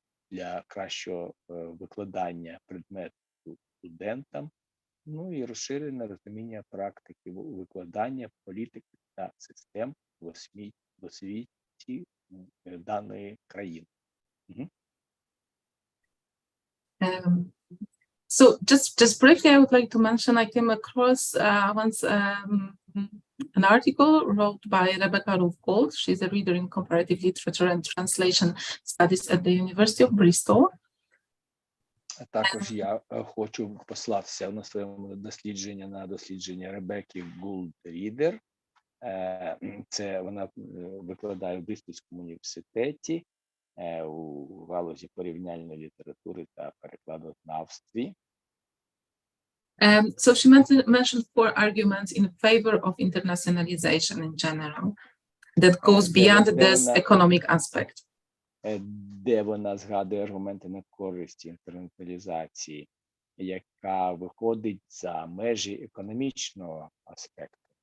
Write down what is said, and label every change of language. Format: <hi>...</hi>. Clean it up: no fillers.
<uk>для кращого викладання предмету студентам, ну і розширене розуміння практики викладання, політики та систем в освіті даної країни.</uk> <en>So just briefly, I would like to mention I came across once an article wrote by Rebecca Roof-Gold. She's a reader in comparative literature and translation studies at the University of Bristol.</en> <uk>Також я хочу послатися на своєму дослідження на дослідження Ребекки Гулд-Рідер. Це вона викладає в Брістольському університеті у галузі порівняльної літератури та перекладознавстві.</uk> <en>So she mentioned 4 arguments in favor of internationalization in general that goes beyond this economic aspect.</en> <uk>Де вона згадує аргументи на користь інтернаціоналізації, яка виходить за межі економічного аспекту.</uk>